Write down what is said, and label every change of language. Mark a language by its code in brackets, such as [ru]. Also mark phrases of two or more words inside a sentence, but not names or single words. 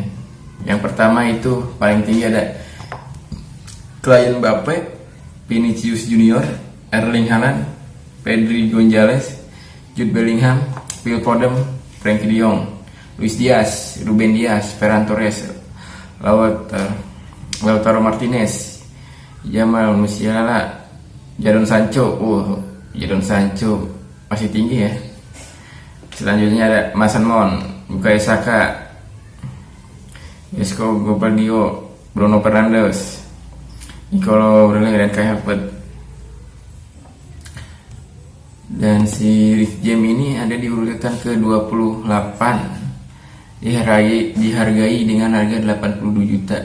[id] Yang pertama itu paling tinggi ada Kylian Mbappe, Vinicius Junior, Erling Haaland, Pedri Gonzalez, Jude Bellingham, Phil Foden, Frenkie de Jong, Luis Diaz, Ruben Dias, Ferran Torres, Lautaro Martinez, Jamal Musiala, Jadon Sancho. Jadon Sancho masih tinggi ya. Selanjutnya ada Mason Mount, Bukayo Saka, Josko Gvardiol, Bruno Fernandes, Nicolo Williams dan Kai Havertz. Dan si Rich James ini ada di urutan ke-28, dihargai dengan harga 82 juta.